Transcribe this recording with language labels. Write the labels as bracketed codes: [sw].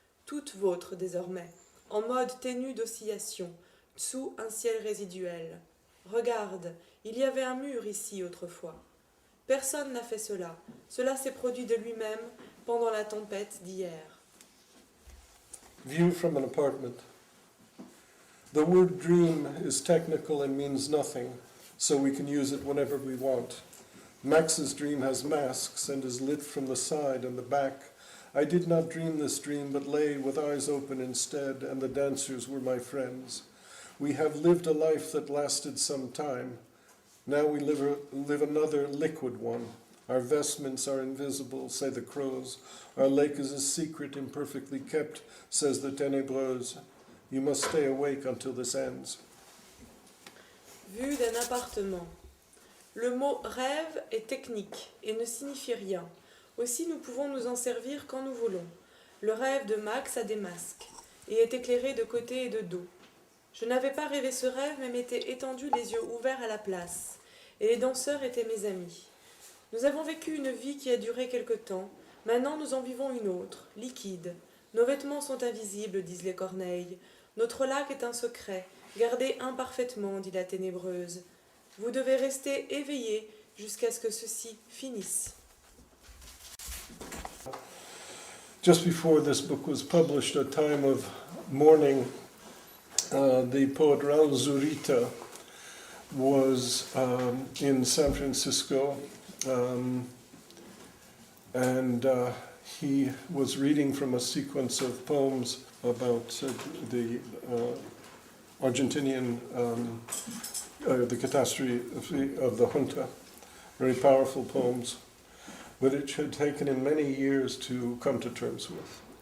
[fr] Toute vôtre désormais, en mode ténu d'oscillation, sous un ciel résiduel. Regarde, il y avait un mur ici autrefois. Personne n'a fait cela. Cela s'est produit de lui-même pendant la tempête d'hier. [en] View from an apartment. The word dream is technical and means nothing, so we can use it whenever we want. Max's dream has masks and is lit from the side and the back. I did not dream this dream, but lay with eyes open instead, and the dancers were my friends. We have lived a life that lasted some time. Now we live another liquid one. Our vestments are invisible, say the crows. Our lake is a secret imperfectly kept, says the ténébreuse. You must stay awake until this ends. [fr] Vue d'un appartement. Le mot rêve est technique et ne signifie rien. Aussi nous pouvons nous en servir quand nous voulons. Le rêve de Max a des masques et est éclairé de côté et de dos. Je n'avais pas rêvé ce rêve, mais m'étais étendu les yeux ouverts à la place, et les danseurs étaient mes amis. Nous avons vécu une vie qui a duré quelque temps, maintenant nous en vivons une autre, liquide. Nos vêtements sont invisibles, disent les corneilles. Notre lac est un secret, gardé imparfaitement, dit la ténébreuse. Vous devez rester éveillé jusqu'à ce que ceci finisse. [en] Just before this book was published, a time of mourning The poet Raul Zurita was in San Francisco, and he was reading from a sequence of poems about the Argentinian, the catastrophe of the junta, very powerful poems, which had taken him many years to come to terms with.